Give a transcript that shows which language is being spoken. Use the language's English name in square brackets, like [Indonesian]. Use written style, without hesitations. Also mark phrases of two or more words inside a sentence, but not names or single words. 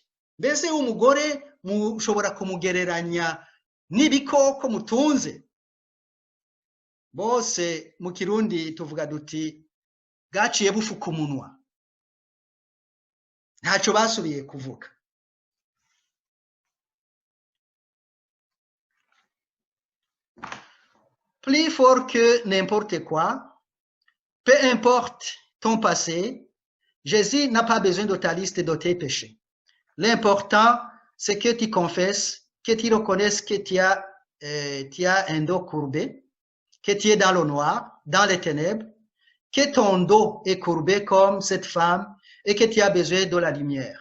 [Rundi] Mbese uyu mugore mushobora kumugereranya n'ibikoko mutunze? Bose mu Kirundi tuvuga duti gaciye bufuka umunwa, ntacyo basubiye kuvuga. [French] Plus fort que n'importe quoi, peu importe ton passé, Jésus n'a pas besoin de ta liste de tes péchés. L'important, c'est que tu confesses, que tu reconnaisses que tu as un dos courbé, que tu es dans le noir, dans les ténèbres, que ton dos est courbé comme cette femme et que tu as besoin de la lumière.